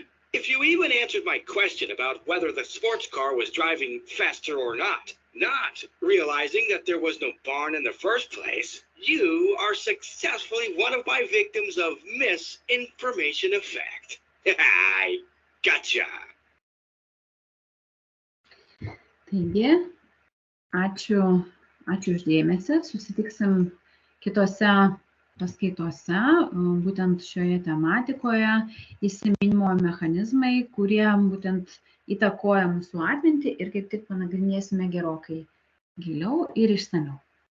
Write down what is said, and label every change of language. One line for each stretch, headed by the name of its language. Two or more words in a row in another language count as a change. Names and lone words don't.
English: If you even answered my question about whether the sports car was driving faster or not realizing that there was no barn in the first place, you are successfully one of my victims of misinformation effect. I gotcha.
Lithuanian: Taigi, ačiū už dėmesį. Susitiksim kitose paskaitose, būtent šioje tematikoje, įsiminimo mechanizmai, kurie būtent įtakoja mūsų atmintį ir kaip tik panagrinėsime gerokai giliau ir išsamiau.